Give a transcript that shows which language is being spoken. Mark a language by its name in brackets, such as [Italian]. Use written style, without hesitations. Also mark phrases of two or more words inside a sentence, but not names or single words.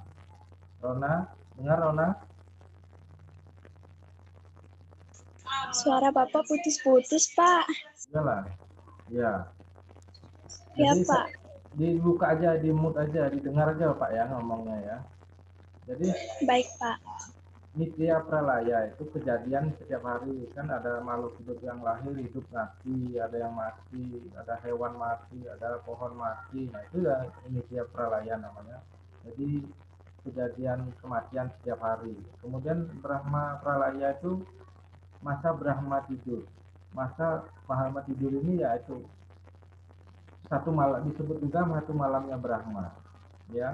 [Indonesian] Rona, dengar Rona? Suara Bapak putus-putus, Pak. Iyalah. Ya. Ya, Jadi Pak. dibuka aja, di mute aja, didengar aja Pak ya ngomongnya ya. Jadi Baik, Pak. nitya pralaya itu kejadian setiap hari, kan ada makhluk hidup yang lahir, hidup mati, ada yang mati, ada hewan mati, ada pohon mati. Nah itu ya nitya pralaya namanya. Jadi kejadian kematian setiap hari. Kemudian Brahma pralaya itu masa Brahma tidur. Masa Brahma tidur ini yaitu satu malam, disebut juga satu malamnya Brahma ya.